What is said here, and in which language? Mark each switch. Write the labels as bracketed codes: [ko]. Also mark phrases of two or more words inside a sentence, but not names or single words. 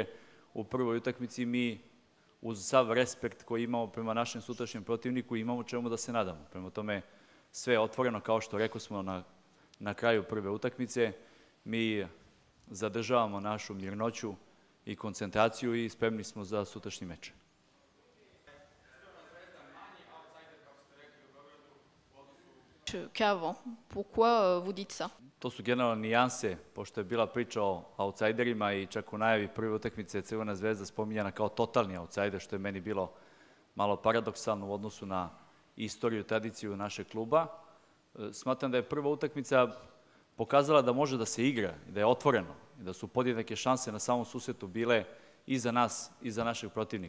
[sr] U prvoj utakmici mi, uz sav respekt koji imamo prema našem sutrašnjem protivniku, imamo čemu da se nadamo. Prema tome, sve je otvoreno, kao što rekao smo na kraju prve utakmice. Mi zadržavamo našu mirnoću i koncentraciju i spremni smo za sutrašnji meč. [fr] Qu'avant. Pourquoi vous dites ça? [sr] To su generalno nijanse, pošto je bila priča o outsiderima i čak u najavi prve utakmice Crvena zvezda spominjana kao totalni outsider, što je meni bilo malo paradoksalno u odnosu na istoriju i tradiciju našeg kluba. Smatram da je prva utakmica pokazala da može da se igra i da je otvoreno i da su podjednake šanse na samom susretu bile i za nas i za našeg protivnika.